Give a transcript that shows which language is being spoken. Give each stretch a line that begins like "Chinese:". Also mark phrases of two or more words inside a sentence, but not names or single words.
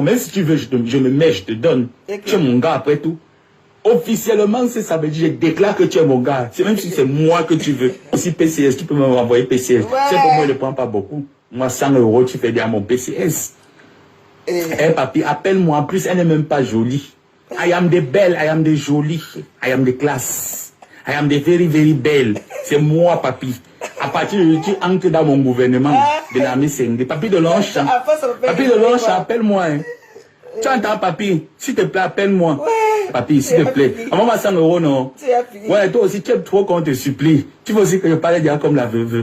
French: Même si tu veux, je me mets, je te donne. Tu es mon gars après tout. Officiellement, c'est ça veut dire, je déclare que tu es mon gars. C'est même si c'est moi que tu veux. Si PCS, tu peux me renvoyer PCS. Ouais. C'est pour moi, je ne prends pas beaucoup. Moi, 100 €, tu fais dire mon PCS. Eh, Papi, appelle-moi. En plus, elle n'est même pas jolie.
English: I am the belle, I am the jolie. I am the class. I am the very, very belle.
French: C'est moi, Papi. À partir de tu entres dans mon gouvernement de l'armée Sengé. Papi de Longchamp. Papi de Longchamp, appelle-moi. Hein. Tu entends, Papi? S'il te plaît, appelle-moi. Ouais. Papi, s'il te plaît. Envoie-moi 100 €, non? Ouais, toi aussi, tu aimes trop qu'on te supplie. Tu veux aussi que je parle déjà comme la veuve.